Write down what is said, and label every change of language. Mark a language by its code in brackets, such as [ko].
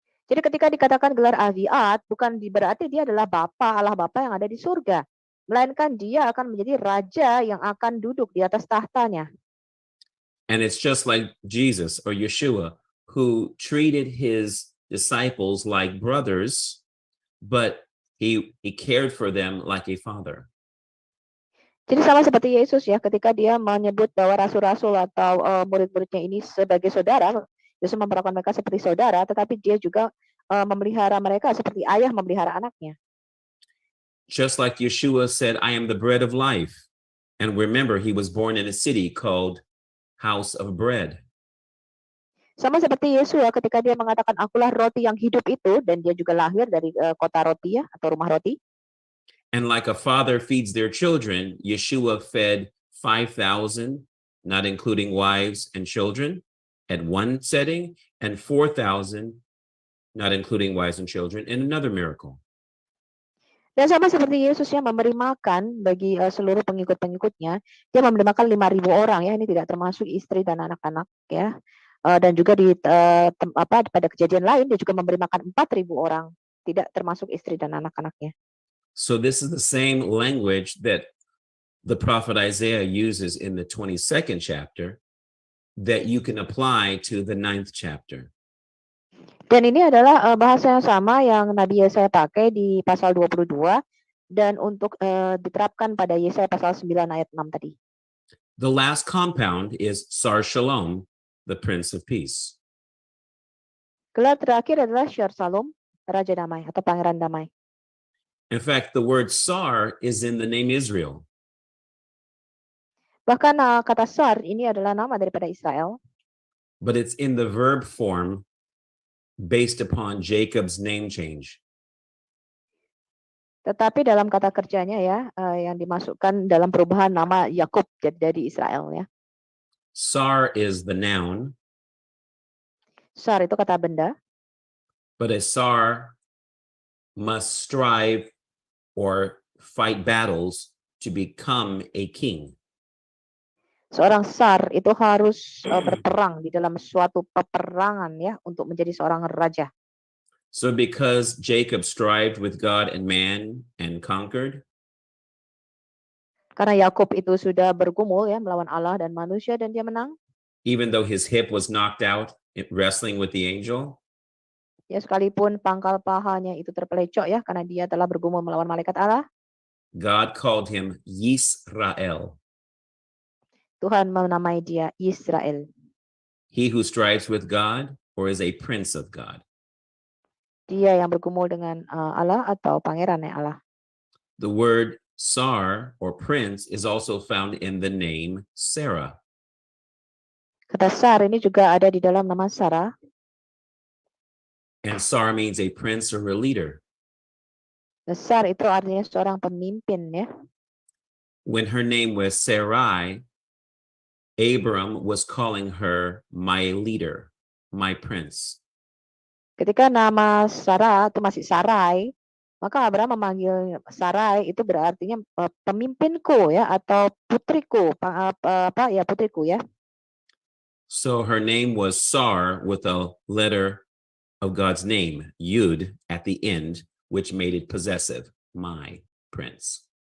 [id] Jadi ketika dikatakan gelar Aviad, bukan berarti dia adalah Bapa, Allah Bapa yang ada di surga. Melainkan dia akan menjadi raja yang akan duduk di atas tahtanya. [en] And it's just like Jesus or Yeshua, who treated his disciples like brothers, but he cared for them like a father. [id] Jadi sama seperti Yesus ya, ketika dia menyebut bahwa rasul-rasul atau murid-muridnya ini sebagai saudara, Yesus memperlakukan mereka seperti saudara, tetapi dia juga memelihara mereka seperti ayah memelihara anaknya. [en] Just like Yeshua said, I am the bread of life. And remember, he was born in a city called House of Bread. [id] Sama seperti Yesus ya, ketika dia mengatakan akulah roti yang hidup itu, dan dia juga lahir dari kota roti ya, atau rumah roti. [en] And like a father feeds their children, Yeshua fed 5,000, not including wives and children, at one setting, and 4,000, not including wives and children, in another miracle. [id] Dan sama seperti Yesus yang memberi makan bagi seluruh pengikut-pengikutnya, dia memberi makan 5.000 orang ya, ini tidak termasuk istri dan anak-anak ya. Dan juga pada kejadian lain dia juga memberi makan 4.000 orang, tidak termasuk istri dan anak-anaknya. [en] So this is the same language that the prophet Isaiah uses in the 22nd chapter that you can apply to the 9th chapter. [id] Dan ini adalah bahasa yang sama yang Nabi Yesaya pakai di pasal 22 dan untuk diterapkan pada Yesaya pasal 9 ayat 6 tadi. [en] The last compound is Sar Shalom, the Prince of Peace. [id] Gelar terakhir adalah Shar Shalom, Raja Damai atau Pangeran Damai. [en] In fact, the word Sar is in the name Israel. [id] Bahkan kata Sar ini adalah nama daripada Israel, [en] but it's in the verb form based upon Jacob's name change. [id] tetapi dalam kata kerjanya ya yang dimasukkan dalam perubahan nama Yakub jadi Israel ya. [en] Sar is the noun, [id] Sar itu kata benda, [en] but a Sar must strive or fight battles to become a king. [id] seorang Sar itu harus berperang di dalam suatu peperangan ya untuk menjadi seorang raja. [en] So because Jacob strived with God and man and conquered, [id] Karena Yakub itu sudah bergumul ya melawan Allah dan manusia dan dia menang. [en] even though his hip was knocked out in wrestling with the angel, [id] Ya sekalipun pangkal pahanya itu terpelecok ya karena dia telah bergumul melawan malaikat Allah, [en] God called him Yisrael, [id] Tuhan menamai dia Israel. [en] he who strives with God or is a prince of God. [id] Dia yang bergumul dengan Allah atau pangerannya Allah. [en] The word Sar or prince is also found in the name Sarah. [id] Kata Sar ini juga ada di dalam nama Sarah. [en] And Sar means a prince or a leader. [id] Sar itu artinya seorang pemimpin ya. [en] When her name was Sarai, Abram was calling her my leader, my prince. [id] Ketika nama Sarah itu masih Sarai, maka Abraham memanggil Sarai itu berartinya pemimpinku ya atau putriku, putriku ya. [en] So her name was Sar with a letter of God's name, Yud, at the end, which made it possessive, my prince.